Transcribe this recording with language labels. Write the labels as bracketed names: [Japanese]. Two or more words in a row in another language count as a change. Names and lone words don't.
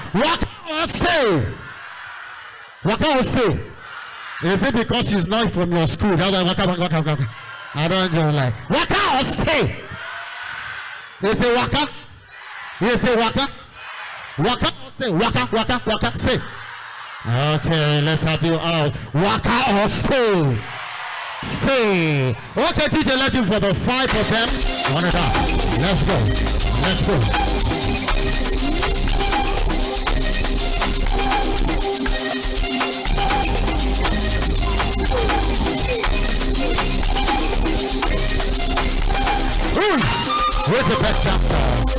[English] Waka or stay? Waka or stay? Is it because she's not from your school? That's why waka. I don't know, like waka or stay? They say waka. You say waka. Waka or stay? Waka, stay. Okay, let's have you out. Waka or stay? Stay. Okay, DJ, let him for the 5 of them. One it up. Let's go. Who's the best dancer?